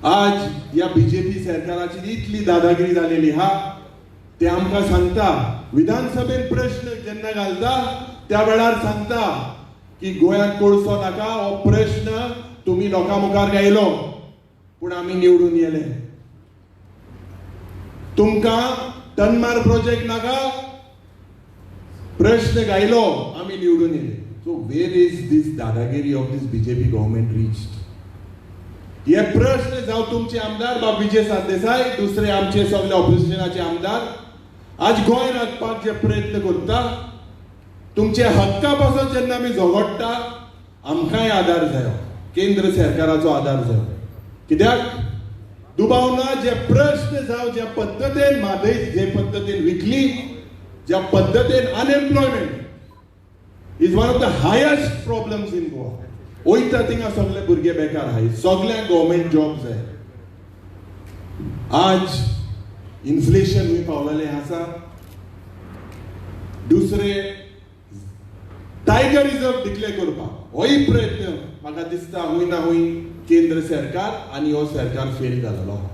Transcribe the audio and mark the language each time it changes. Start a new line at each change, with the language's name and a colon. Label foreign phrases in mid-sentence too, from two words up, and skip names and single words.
Konkani: आज ह्या बीजेपी सरकाराची इतली दादागिरी जालेली आहा, ते आमकां सांगता, विधानसभेत प्रश्न जेन्ना घालता त्या वेळार सांगता की गोंयांत कोळसो नाका, हो प्रश्न तुमी लोकां मुखार गायलो पूण आमी निवडून येले। तुमकां तनमार प्रोजेक्ट नाका, प्रश्न गायलो, आमी निवडून येले।
English: So where is this दादागिरी of this BJP government reached?
Konkani: हे प्रश्न जावं तुमचे आमदार बाब विजय सरदेसाय, दुसरे आमचे सगळे ऑपोजिशनाचे आमदार आज गोंय राखपाक जे प्रयत्न करता, तुमचे हक्का पासून जेन्ना आमी झगडटा, आमकांय आदार जायो, केंद्र सरकाराचो आदार जायो। कित्याक दुबाव ना, जे प्रश्न जावं ज्या पद्दतीन म्हादय जे पद्दतीन विकली, ज्या पद्दतीन अनएम्प्लॉयमेंट
English: is one of the highest problems in Goa.
Konkani: वयता थिंगा सगळे भुरगे बेकार आहाय, सगळ्यांक
English: government jobs
Konkani: जाय। आज इन्फ्लेशन हुंय पावलेलें आसा, दुसरे
English: tiger reserve declare
Konkani: करपाक होय प्रयत्न म्हाका दिसता हुंय ना हुंय केंद्र सरकार आनी हो सरकार फेल जालेलो आहा।